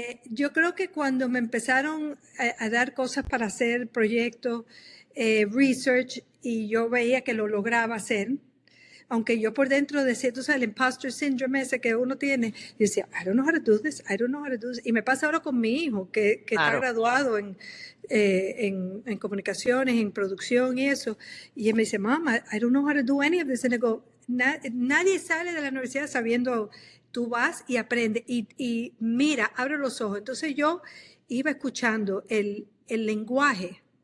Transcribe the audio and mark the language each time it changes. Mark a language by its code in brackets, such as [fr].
[es] Yo creo que cuando me empezaron a dar cosas para hacer proyectos, research, y yo veía que lo lograba hacer, aunque yo por dentro decía, tú sabes, el imposter syndrome ese que uno tiene, y decía, [en] I don't know how to do this, I don't know how to do this. [es] Y me pasa ahora con mi hijo, que Claro. está graduado en comunicaciones, en producción y eso. Y él me dice, [en] Mama, I don't know how to do any of this. And I go, [es] nadie sale de la universidad sabiendo, tú vas y aprendes y mira, abre los ojos. Entonces yo iba escuchando el lenguaje.